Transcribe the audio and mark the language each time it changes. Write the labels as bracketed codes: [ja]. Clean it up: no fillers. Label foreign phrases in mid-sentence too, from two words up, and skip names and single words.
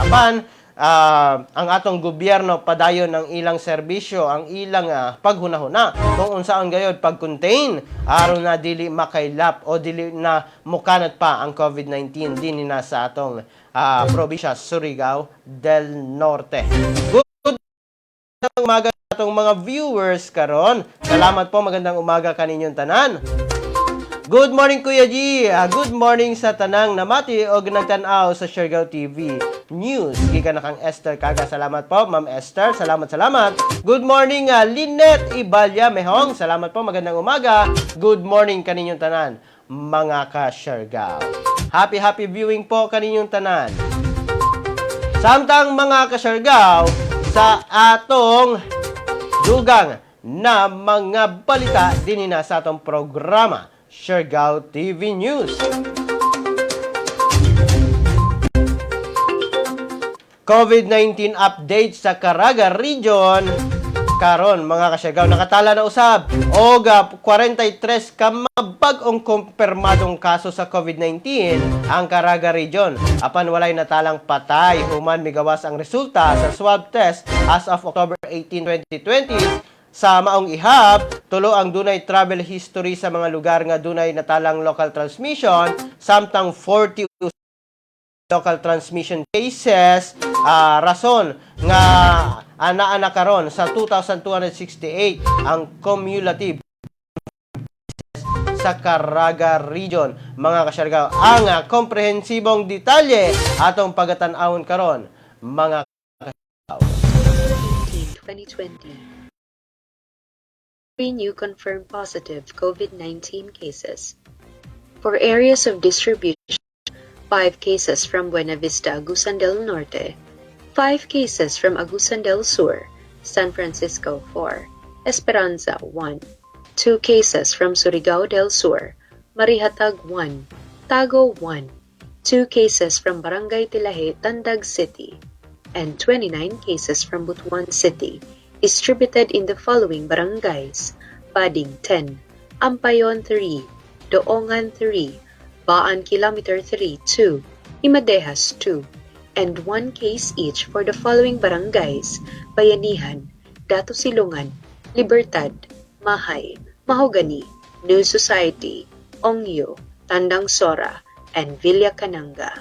[ceb] Apan ang atong gobyerno padayon ng ilang serbisyo, ang ilang paghunahuna kung unsaon gayud pag-contain aron na dili makaylap o dili na mukanat pa ang [en] COVID-19 [ceb] dinhi na sa atong probinsya Surigao del Norte. [en] Good [ceb] umaga atong mga viewers karon. [tl] Salamat po, magandang umaga [ceb] kaninyong tanan. [en] Good morning Kuya G. Good morning [ceb] sa tanang namati og nagtan-aw sa Siargao TV News. Gikan na kang Esther Kaga. Salamat po, Ma'am Esther. Salamat. [en] Good morning Lynette Ibalya Mehong. [tl] Salamat po, magandang umaga. [en] Good morning [ceb] kaninyong tanan, mga ka-Siargao. [en] Happy viewing [ceb] po kaninyong tanan. Samtang mga ka-Siargao, sa atong dugang na mga balita din na sa atong programa Siargao TV News. [en] COVID-19 update [ceb] sa [en] Caraga Region. [ceb] Karon, mga kasyargaw, nakatala na usab og 43 ka bag-ong kumpirmadong kaso sa COVID-19 ang Caraga Region. Apan walay natalang patay human migawas ang resulta sa [en] swab test as of October 18, 2020. [ceb] Sa maong ihap, tulo ang dunay [en] travel history [ceb] sa mga lugar nga dunay natalang [en] local transmission, [ceb] samtang 40 [en] local transmission cases. [ceb] Rason nga ana karon sa 2,268 ang cumulative sa Caraga Region. Mga kasyargaw, ang komprehensibong detalye atong pagatan-awon karon, mga 2020. [en] 3 new confirmed positive COVID-19 cases. For areas of distribution, 5 cases from Buena Vista, Agusan del Norte, 5 cases from Agusan del Sur, San Francisco 4, Esperanza 1, 2 cases from Surigao del Sur, Marihatag 1, Tago 1, 2 cases from Barangay Tilahe, Tandag City, and 29 cases from Butuan City, distributed in the following barangays: Bading 10, Ampayon 3, Doongan 3, Baan Kilometer 3, 2, Imadehas 2, and 1 case each for the following barangays: Bayanihan, Dato Silungan, Libertad, Mahay, Mahogany, New Society, Ongyo, Tandang Sora, and Villa Cananga.